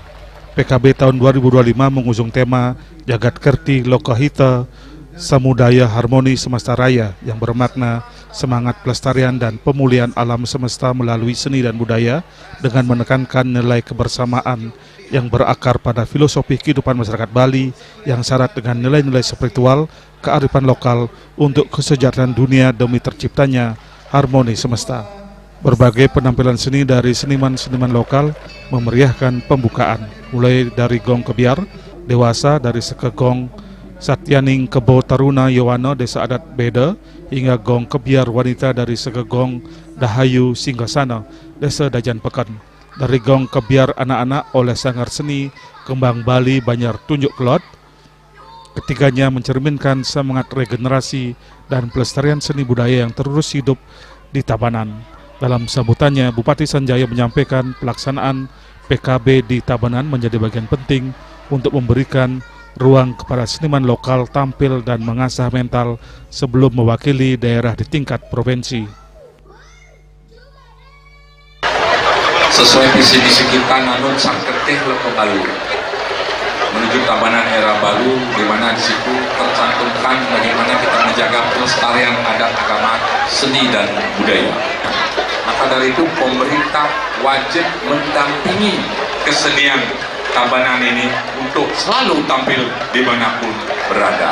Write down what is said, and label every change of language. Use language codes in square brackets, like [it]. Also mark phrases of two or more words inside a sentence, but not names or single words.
[id] PKB tahun 2025 mengusung tema Jagat Kerti Lokahita Samudaya Harmoni Semesta Raya yang bermakna semangat pelestarian dan pemulihan alam semesta melalui seni dan budaya dengan menekankan nilai kebersamaan yang berakar pada filosofi kehidupan masyarakat Bali yang syarat dengan nilai-nilai spiritual, kearifan lokal untuk kesejahteraan dunia demi terciptanya harmoni semesta. Berbagai penampilan seni dari seniman-seniman lokal memeriahkan pembukaan, mulai dari gong kebiar, dewasa dari sekegong Satyaning Kebo Taruna Yowana Desa Adat Beda, hingga gong kebiar wanita dari sekegong Dahayu Singgasana Desa Dajan Pekan. Dari gong kebiar anak-anak oleh Sanggar Seni Kembang Bali Banjar Tunjuk Kelot, ketiganya mencerminkan semangat regenerasi dan pelestarian seni budaya yang terus hidup di Tabanan. Dalam sambutannya, Bupati Sanjaya menyampaikan pelaksanaan PKB di Tabanan menjadi bagian penting untuk memberikan ruang kepada seniman lokal tampil dan mengasah mental sebelum mewakili daerah di tingkat provinsi. Sesuai visi misi kita nanun sang ketih loko Balu menuju Tabanan era Balu, di mana di situ tercantumkan bagaimana kita menjaga pelestarian adat agama, seni dan budaya. Maka dari itu pemerintah wajib mendampingi kesenian Tabanan ini untuk selalu tampil dimanapun berada.